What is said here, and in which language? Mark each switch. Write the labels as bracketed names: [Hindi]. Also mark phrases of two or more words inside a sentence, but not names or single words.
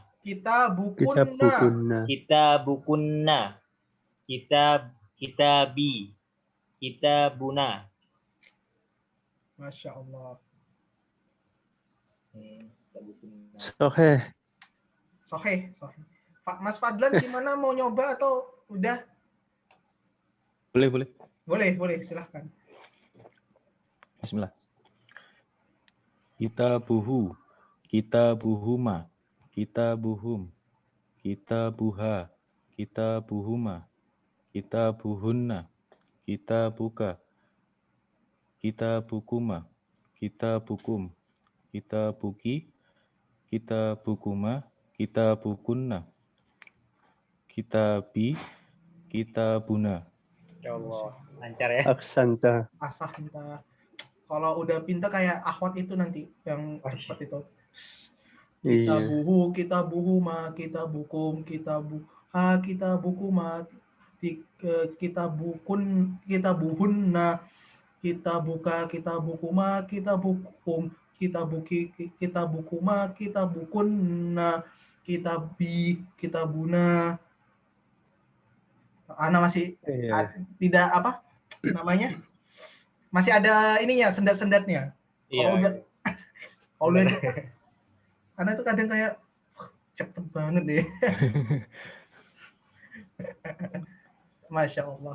[Arabic] كتابكن. كتابي. كتابنا. ما شاء الله. صحيح. [Indonesian] Mas Fadlan gimana, mau nyoba atau udah? Boleh, silahkan. [Arabic] بسم الله. كتابه، كتابهما، كتابهم، كتابها، كتابهما، كتابهن، كتابك، كتابكما، كتابكم، كتابك، كتابكما، كتابكن، كتابي، كتابنا. يا الله, [Indonesian] lancar ya. [Arabic] أحسنت. أحسنت. [Indonesian] Kalau udah pintar kayak akhwat itu nanti yang cepat itu. [Arabic] كتابه، كتابهما، كتابكم، كتابها، كتابكما، كتابهن، كتابك، كتابكما، كتابكم، كتابك، كتابكما، كتابكن، كتابنا. [Indonesian] Ana masih tidak apa namanya? Masih ada ininya, sendat-sendatnya. Kalau udah karena itu kadang kayak cepet banget deh. [Arabic] ما شاء الله.